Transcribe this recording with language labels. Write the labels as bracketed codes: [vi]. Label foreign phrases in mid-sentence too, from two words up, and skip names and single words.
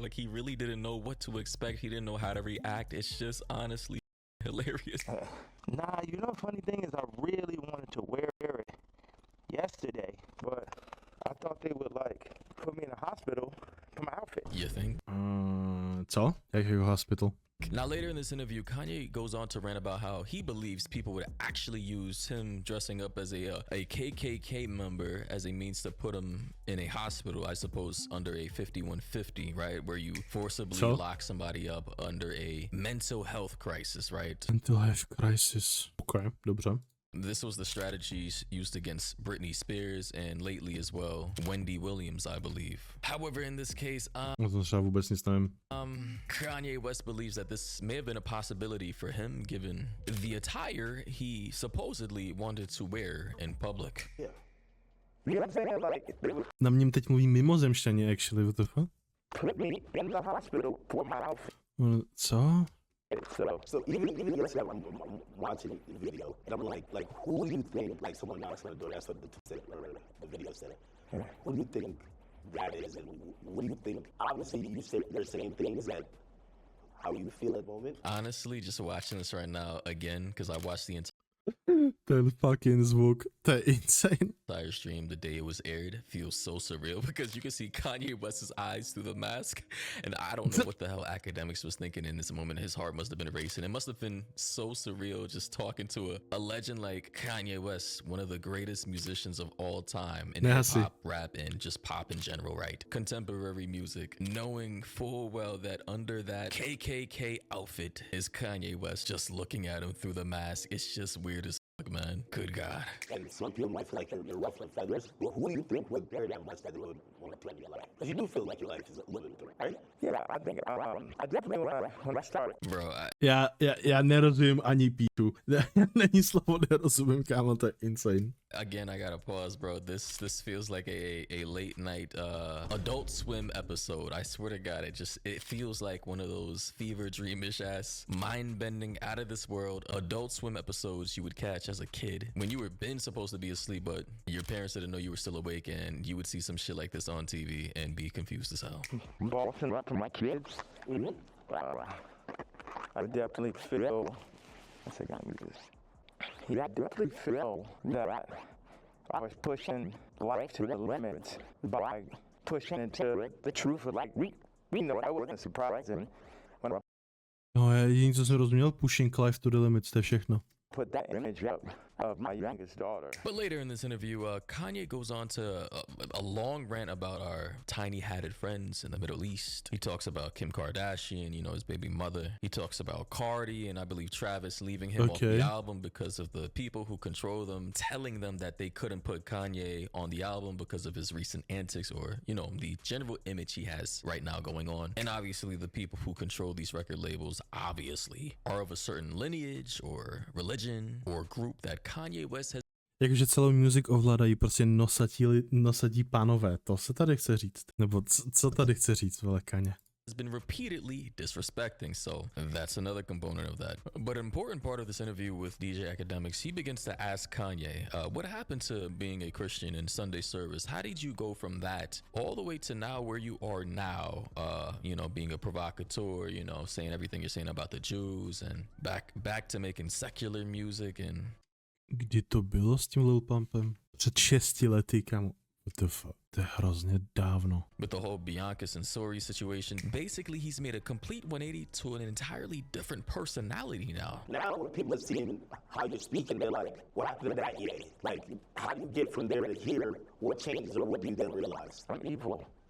[en] Like, he really didn't know what to expect. He didn't know how to react. It's just honestly hilarious. Nah, you know, funny thing is I really wanted to wear it yesterday, but I thought they would like put me in a hospital for my outfit. You think? [cs] Co? Jakého hospital? [en] Now, later in this interview, Kanye goes on to rant about how he believes people would actually use him dressing up as a KKK member as a means to put him in a hospital, I suppose, under a 5150, right? Where you forcibly lock somebody up under a mental health crisis, right? Mental health crisis. Okay, dobře. This was the strategies used against Britney Spears and lately as well, Wendy Williams, I believe. However, in this case, [cs] O tom třeba vůbec nic nevím. [en] Kanye West believes that this may have been a possibility for him given the attire he supposedly wanted to wear in public. Yeah. You know what I'm saying? Like, they would [cs] Na něm teď mluví mimozemšťané, [en] actually, what the fuck? put me in the hospital for my outfit. [cs] Co? [en] So even yesterday, I'm watching the video, and I'm like, who do you think, like, someone else gonna do? That's what the video said. Who do you think that is, and what do you think? Obviously, you said they're saying things that how you feel at the moment. Honestly, just watching this right now again, because I watched the [cs] Ten fucking zvuk, to je insane. [en] entire stream the day it was aired, feels so surreal because you can see Kanye West's eyes through the mask, and I don't know what the hell Academics was thinking in this moment. His heart must have been racing. It must have been so surreal just talking to a legend like Kanye West, one of the greatest musicians of all time in hip-hop, rap, and just pop in general, right? Contemporary music, knowing full well that under that KKK outfit is Kanye West, just looking at him through the mask. It's just weird as fuck, man. Good God. And some people might feel like they're ruffling feathers. Well, who do you think would carry that much that they would want to play in your life? Because you do feel like your life is a living through, right? Yeah, I think I definitely when I started. Bro, [cs] Já nerozumím ani píču. Není slovo nerozumím, kámo, to je insane. [en] again, I gotta pause, bro. This feels like a late night Adult Swim episode. I swear to God, it feels like one of those fever dreamish ass, mind bending, out of this world Adult Swim episodes you would catch as a kid when you were been supposed to be asleep, but your parents didn't know you were still awake, and you would see some shit like this on TV and be confused as hell. Bossing up for my kids. I definitely feel, what's I got me this? Yeah, I definitely feel that I was pushing life to the limits by pushing into the truth of like, we know that wasn't surprising when I [cs] No, já jediný, co jsem rozuměl, [en] pushing life to the limits, [cs] to je všechno. [en] put that image up of my youngest daughter. But later in this interview, Kanye goes on to a long rant about our tiny hatted friends in the Middle East. He talks about Kim Kardashian, you know, his baby mother. He talks about Cardi and I believe Travis leaving him off the album because of the people who control them, telling them that they couldn't put Kanye on the album because of his recent antics or, you know, the general image he has right now going on. And obviously the people who control these record labels obviously are of a certain lineage or religion or group that Kanye West has [cs] Jakože celou music ovládají prostě nosadí pánové, to se tady chce říct. Nebo co tady chce říct, vole Kanye? [en] been repeatedly disrespecting, so that's another component of that. But an important part of this interview with DJ Academics, he begins to ask Kanye, what happened to being a Christian in Sunday service? How did you go from that all the way to now where you are now, you know, being a provocateur, you know, saying everything you're saying about the Jews and back to making secular music and... [cs] Kdy to bylo s tím Lil Pumpem? Před 6 lety, kámo. To je hrozně dávno. [en] With the whole Bianca Sensori situation, basically he's made a complete 180 to an entirely different personality now. Now when people are seeing how you're speaking, they're like, what happened to that year? Like, how do you get from there to here? What changes or what do you then realize? I'm evil.